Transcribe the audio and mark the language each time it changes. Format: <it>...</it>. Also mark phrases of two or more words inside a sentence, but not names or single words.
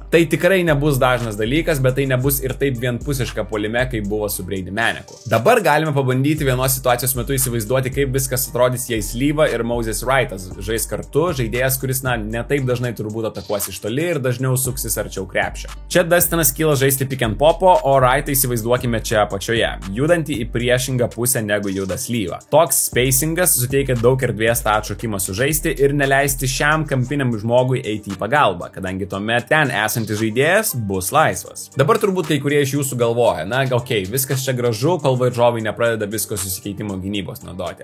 <lt>Tai tikrai nebus dažnas dalykas, bet tai nebus ir taip vienpusiška puolime, kaip buvo su Brady Maneku. Dabar galime pabandyti vienos situacijos metu įsivaizduoti, kaip viskas atrodys, jei Slyva ir Moses Wrightas žais kartu, žaidėjas, kuris ne taip dažnai turbūt atakuos iš toli ir dažniau suksis arčiau krepšio. Čia Dustinas kyla žaisti</lt> <en>pick and popo,</en> <lt>o Wrightą įsivaizduokime čia apačioje, judantį į priešingą pusę negu juda Slyva. Toks spacingas suteikia daug erdvės tą atšokimą sužaisti ir neleisti šiam kampiniam žmogui eiti į pagalbą, kadangi tuomet ten esantis žaidėjas bus laisvas. Dabar turbūt kai kurie iš jūsų galvoja, viskas čia gražu, kol varžovai nepradeda visko susikeitimo gynybos naudoti.</lt>